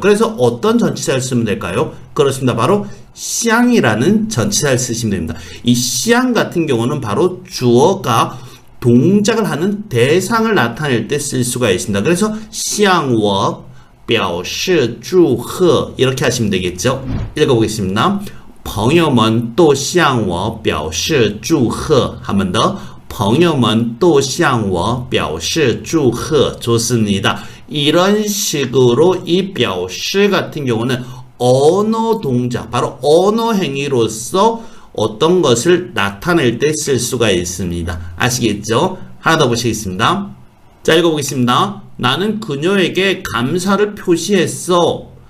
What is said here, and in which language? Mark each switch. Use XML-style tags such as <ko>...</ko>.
<ko>그래서 어떤 전치사를 쓰면 될까요? 그렇습니다. 바로 向이라는 전치사를 쓰시면 됩니다. 이 向 같은 경우는 바로 주어가 동작을 하는 대상을 나타낼 때 쓸 수가 있습니다. 그래서</ko> <zh>向我表示祝贺</zh> <ko>이렇게 하시면 되겠죠. 읽어보겠습니다.</ko> <zh>朋友们都向我表示祝贺.</zh> <ko>한 번 더.</ko> <zh>朋友们都向我表示祝贺.</zh> <ko>좋습니다. 이런 식으로 이 表示 같은 경우는 언어 동작, 바로 언어 행위로서 어떤 것을 나타낼 때 쓸 수가 있습니다. 아시겠죠? 하나 더 보시겠습니다. 자, 읽어보겠습니다. 나는 그녀에게 감사를 표시했어.</ko>